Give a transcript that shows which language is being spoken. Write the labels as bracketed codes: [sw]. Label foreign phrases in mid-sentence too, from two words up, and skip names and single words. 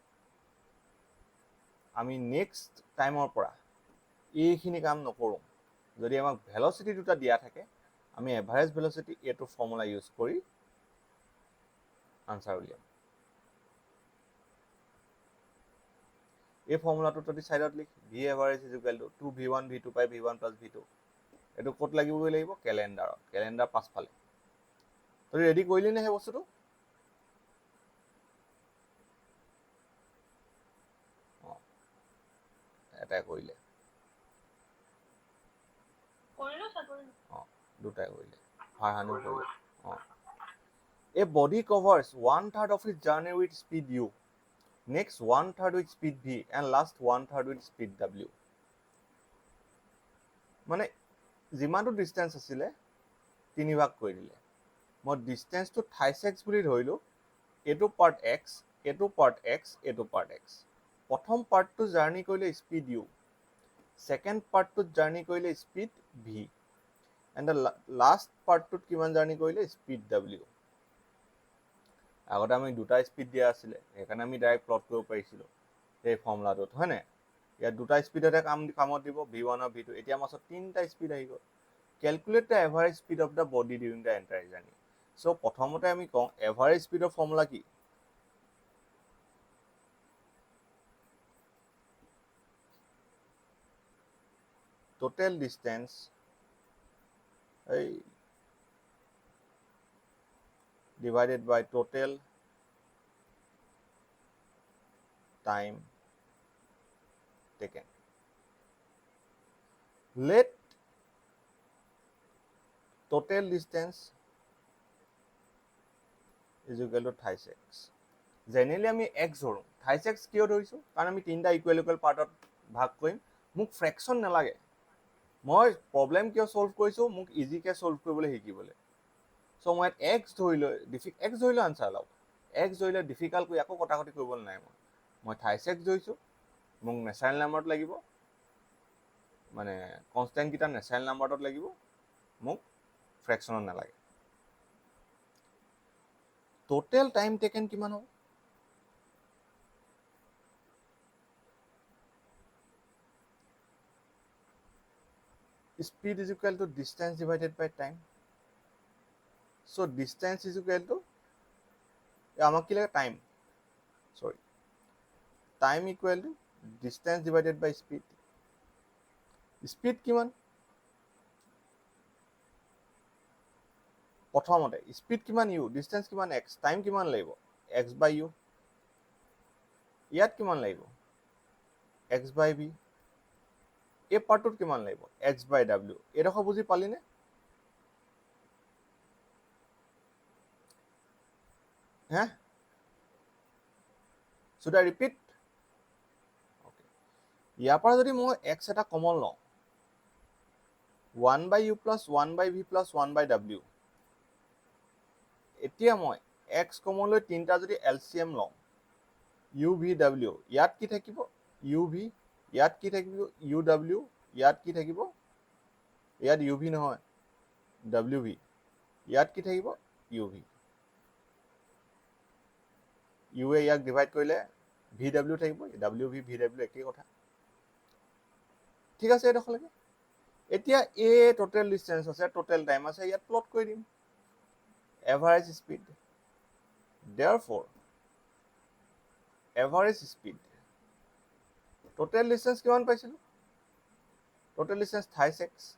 [as] আমি [en] next time [as] পৰা এইখিনি কাম নকৰোঁ যদি আমাক ভেলোচিটি দুটা দিয়া থাকে আমি [en] average velocity [as] এইটো ফৰ্মুলা ইউজ কৰি আনসাৰ উলিয়াম এই ফৰ্মুলাটো ততি সাইডত লিখ [en] v average is equal to 2v1 v2 by v1 plus v2 [as] এটো কত লাগিবই লাগিব ক্যালেন্ডার পাছফালে তই ৰেডি কৰিলি নে হে বস্তুটো এটা কৰিলে দুটাই কৰিলে ভাৰহানো কৰিলে [en] A body covers 1/3 of its journey with speed u, next 1/3 with speed v, and last 1/3 with speed w. [as] মানে যিমানটো ডিসটেন্স আছিলে তিনি ভাগ কৰি দিলে মই ডিসটেন্সটো 28x বুলি ধৰিলো এটো পাৰ্ট x এটো পাৰ্ট x এটো পাৰ্ট x প্ৰথম পাৰ্টটো জাৰ্নি কৰিলে স্পিড u সেকেন্ড পাৰ্টটো জাৰ্নি কৰিলে স্পিড v [en] and the last [as] পাৰ্টটোত কিমান জাৰ্নি কৰিলে স্পিড w আগতে আমি দুটা স্পিড দিয়া আছিল এখানে আমি ডাইৰেক্ট প্লট কৰিব পাৰিছিলো এই ফৰ্মুলাটোত হয় না ইয়াত দুটা স্পিডতে কামত দিব v1 আৰু v2 এতিয়া মাছত তিনটা স্পিড আহি গ'ল [en] calculate the average speed of the body during the entire journey [as] সো প্ৰথমতে আমি কওঁ এভাৰেজ স্পিডৰ ফৰ্মুলা কি [en] total distance divided by total time taken. Let total distance is equal to 36. [as] Generally আমি x ধৰো 36 কিয় ধৰিছো কাৰণ আমি তিনটা ইকুৱেল পাৰ্টত ভাগ কৰিম মোক ফ্ৰেকশন নালাগে মই প্ৰবলেম কিয় সলভ কৰিছো মোক ইজি কে সলভ কৰিবলৈ শিকিবলৈ সো মই x ধৰিলো আনসাৰ লাও x ধৰিলে ডিফিকাল্ট কৰি আকৌ কটাকটি কৰিব নাই মই 36 ধৰিছো মোক নেচাৰেল নাম্বাৰত লাগিব মানে কনস্ট্যান্ট কিটা নেচাৰেল নাম্বাৰত লাগিব মোক ফ্ৰেকশনত নালাগে [en] total time taken [as] কিমান হ'ব [en] speed is equal to distance divided by time so distance is equal to [as] আমাক কি লাগে [en] time sorry time equal to distance divided by speed speed কিমান [as] প্ৰথমতে speed কিমান u distance কিমান x time কিমান লাগিব x by u ইয়াত কিমান লাগিব x by v এই পাৰ্টটোত কিমান লাগিব x by w এডখ বুজি পালি নে হ্যাঁ [en] should I repeat okay [as] ইয়াৰ পৰা যদি মই x এটা কমন লওঁ 1/u plus 1/v plus 1/w, এতিয়া মই x কমন লৈ তিনিটা যদি LCM লওঁ u v w, ইয়াত কি থাকিব u v, ইয়াত কি থাকিব u w, ইয়াত কি থাকিব ইয়াত u v নহয় w v, ইয়াত কি থাকিব u v, u এ ইয়াক ডিভাইড কৰিলে v w থাকিব, w v v w একেই কথা। ঠিক আছে এইডোখৰলৈকে। এতিয়া a [en] total distance [as] আছে, টোটেল টাইম আছে, ইয়াত প্লট কৰি দিম [en] average speed. [as] therefore [en] average speed total distance [as] কিমান পাইছিলো, [en] total distance [as] 28x,